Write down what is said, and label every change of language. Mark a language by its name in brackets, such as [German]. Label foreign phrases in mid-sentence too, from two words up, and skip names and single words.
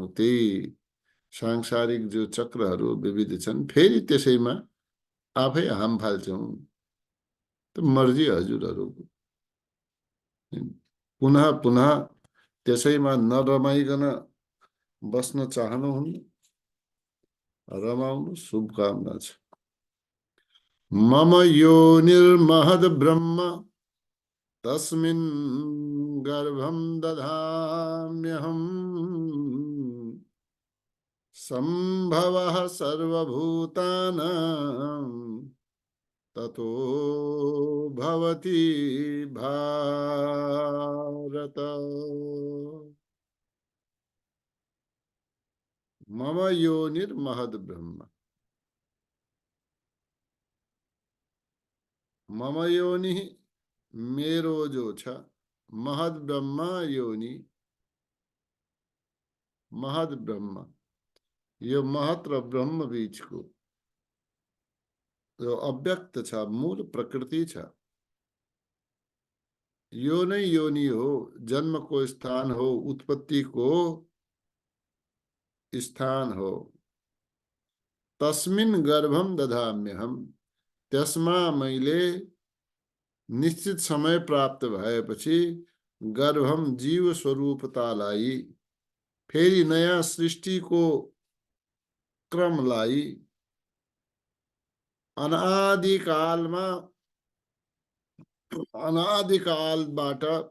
[Nepali] त्यही सांसारिक जो चक्रहरू विविध छन्, फेरि त्यसैमा आफै हाम फाल्छौँ। त मर्जी हजुरहरूको। पुनः पुनः त्यसैमा नरमाइकन बस्न चाहनुहुन्न, रमाउनु, शुभकामना छ। [Sanskrit] मम योनिर्महद् ब्रह्म तस्मिन् गर्भं दधाम्यहम् सम्भवः सर्वभूतानां ततो भवति भारत। मम योनिर्महद् ब्रह्म, मम योनि [Nepali] मेरो जो छ, [Sanskrit] महद ब्रह्म योनि, महद ब्रह्म [Nepali] यो महत र ब्रह्म बीचको जो अव्यक्त छ, मूल प्रकृति छ। यो नै योनि हो, जन्म को स्थान हो, उत्पत्ति को स्थान हो। [Sanskrit] तस्मिन् गर्भम दधाम्यहम्, [Nepali] त्यसमा मैले निश्चित समय प्राप्त भएपछि गर्भम जीव स्वरूपतालाई, फेरि नयाँ सृष्टिको क्रमलाई अनादिकालमा, अनादिकालबाट